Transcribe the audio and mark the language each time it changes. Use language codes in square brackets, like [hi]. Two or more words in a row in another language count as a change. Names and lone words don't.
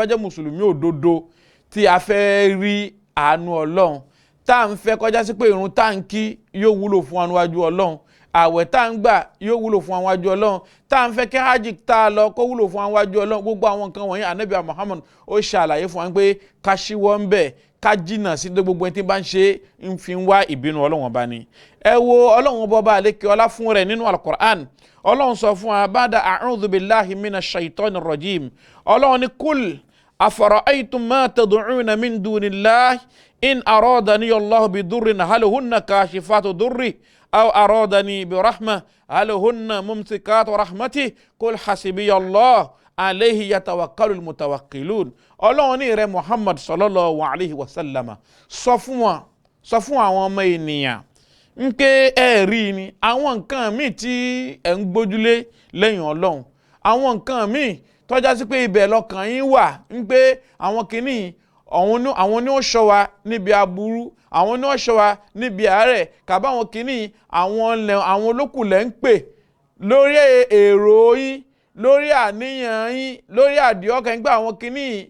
[yo] jẹ́ mùsùlùmí òdodo tí a fẹ́ rí àánú Ọlọ́run tá à ń fẹ́ kọjá sí pé ìrun tá à ń kí yóò wúlò fún wa níwájú Ọlọ́run àwẹ̀ tá à ń gbà yóò wúlò fún wa níwájú Ọlọ́run tá à ń fẹ́ kí hajj tá a lọ kó wúlò fún wa níwájú Ọlọ́run gbogbo àwọn nǹkan wọ̀nyí Ànábì Muhammad ó ṣàlàyé fún wa pé ká ṣíwọ́ ń bẹ̀ ká jìnnà sí gbogbo ẹni tí bá ń ṣe ń fi wá ìbínú Ọlọ́run Ọba ni. Ẹ wo Ọlọ́run Ọba àlékè ọlá fún rẹ̀ nínú Al-Qur'an. Ọlọ́run sọ fún wa [ar] بعد أعوذ بالله من الشيطان الرجيم. [yo] Ọlọ́run ní [ar] قل أفرأيتم ما تدعون من دون الله إن أرادني الله بضر هل هن كاشفات ضره أو أرادني برحمة هل هن ممسكات رحمته قل حسبي الله عليه يتوكل المتوكلون. [yo] Ọlọ́run ní rẹ̀ Muhammad [ar] صلى الله عليه وسلم [yo] sọ fún àwọn ọmọ ènìyàn ń pé ẹ rí ni àwọn nǹkan míì tí ẹ ń gbójúlé lẹ́yìn Ọlọ́run, àwọn nǹkan míì tọ́já sí pé ibẹ̀ lọ́kàn yín wà ń pé àwọn kìíní àwọn ni ó ṣọ́ wa níbi aburú, àwọn ni ó ṣọ́ wa níbi àárẹ̀, kàbá àwọn kìíní àwọn olókùlẹ̀ ń pè lórí èrò yín, lórí àníyàn yín, lórí àdìọ́kàn yín pé àwọn kìíní